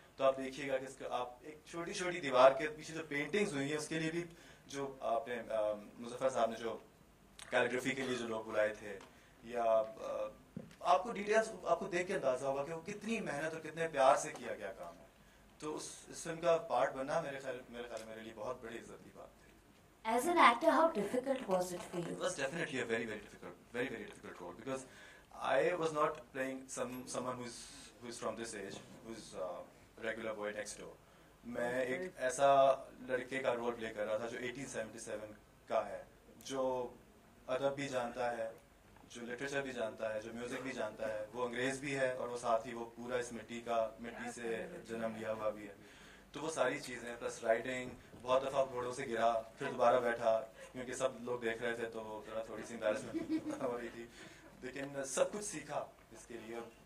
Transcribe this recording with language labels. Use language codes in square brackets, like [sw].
[hi] तो आप देखिएगा कि इसका आप एक छोटी छोटी दीवार के पीछे जो पेंटिंग्स हुई हैं उसके लिए भी जो आपने मुज़फ़्फ़र साहब ने जो कैलीग्राफी के लिए जो लोग बुलाए थे, या आपको डिटेल्स आपको देख के अंदाजा होगा कि वो कितनी मेहनत और कितने प्यार से किया गया काम है। तो इस फिल्म का पार्ट बनना मेरे ख्याल मेरे लिए बहुत बड़ी इज्जत की बात थी। [en] As an actor, how difficult was it for you? It was definitely a very, very difficult role, because I was not playing someone who's from this age, who's regular boy next door. [hi] मैं एक ऐसा लड़के का role play कर रहा था जो 1877 का है, जो अदब भी जानता है, जो लिटरेचर भी जानता है, जो म्यूजिक भी जानता है, वो अंग्रेज भी है और वो साथ ही वो पूरा इस मिट्टी से जन्म लिया हुआ भी है। तो वो सारी चीज़ें प्लस राइडिंग, बहुत दफ़ा घोड़ों से गिरा, फिर दोबारा बैठा, क्योंकि सब लोग देख रहे थे तो जरा थोड़ी सी एम्बैरेसमेंट हो रही थी, लेकिन सब कुछ सीखा इसके लिए।